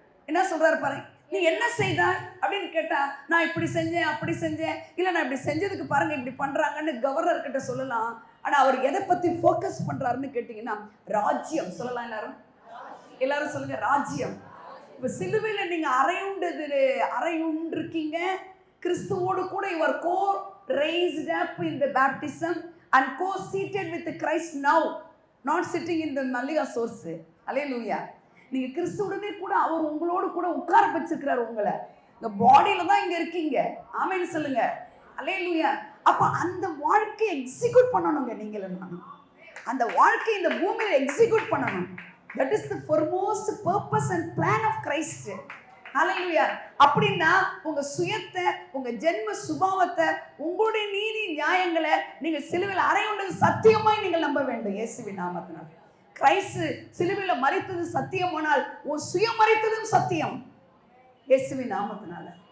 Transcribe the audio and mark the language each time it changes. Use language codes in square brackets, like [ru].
[ta] என்ன சொல்கிறாரு பாருங்க, நீ என்ன செய்தா அப்படின்னு கேட்டால், நான் இப்படி செஞ்சேன் அப்படி செஞ்சேன், இல்லை நான் இப்படி செஞ்சதுக்கு பாருங்கள் இப்படி பண்ணுறாங்கன்னு கவர்னர்கிட்ட சொல்லலாம். ஆனால் அவர் எதை பற்றி ஃபோக்கஸ் பண்ணுறாருன்னு கேட்டிங்கன்னா, ராஜ்யம் சொல்லலாம். எல்லாரும் சொல்லுங்க, ராஜ்யம். இப்போ சிலுவையில் நீங்கள் அறையுண்டிருக்கீங்க கிறிஸ்துவோடு கூட. [en] Your co raised up in the baptism and co-seated with Christ now, not sitting in the Maliga source. Hallelujah. [ta] நீங்க கிறிஸ்துவுடனே கூட அவர் உங்களோடு கூட உட்கார வச்சிருக்கிறார். உங்களை இந்த பாடியில தான் இங்க இருக்கீங்க. ஆமென் சொல்லுங்க. ஹல்லேலூயா. அப்ப அந்த வாழ்க்கையை எக்ஸிக்யூட் பண்ணணுங்க. நீங்களும் நானும் அந்த வாழ்க்கையை இந்த பூமியில எக்ஸிக்யூட் பண்ணணும். [en] That is the foremost purpose and plan of Christ. [ta] ஹல்லேலூயா. அப்படின்னா உங்க சுயத்தை, உங்க ஜென்ம சுபாவத்தை, உங்களுடைய நீதி நியாயங்களை நீங்க சிலுவையில் அறையுண்டது சத்தியமாய் நீங்கள் நம்ப வேண்டும் இயேசுவின் நாமத்தினால். கிறிஸ்து சிலுவையில் மரித்தது சத்தியமானால் உன் சுயம் மரித்ததும் சத்தியம் இயேசுவின் நாமத்தினால.